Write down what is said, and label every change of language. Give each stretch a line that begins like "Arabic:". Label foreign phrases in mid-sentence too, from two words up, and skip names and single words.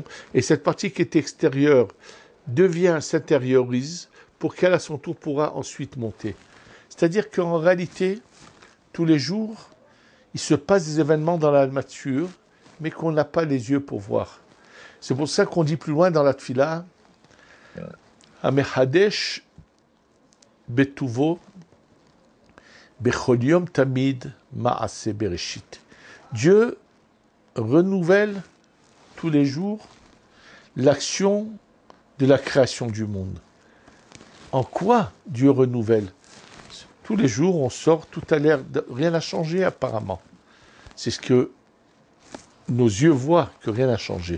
French: Et cette partie qui est extérieure s'intériorise pour qu'elle, à son tour, pourra ensuite monter. C'est-à-dire qu'en réalité, tous les jours, il se passe des événements dans la nature, mais qu'on n'a pas les yeux pour voir. C'est pour ça qu'on dit plus loin dans la Tfila,
Hebrew: המחדש בטובו בכל יום תמיד מעשה בראשית.
French: Dieu renouvelle tous les jours l'action de la création du monde. En quoi Dieu renouvelle? Tous les jours, on sort, tout a l'air, rien n'a changé apparemment. C'est ce que nos yeux voient, que rien n'a changé.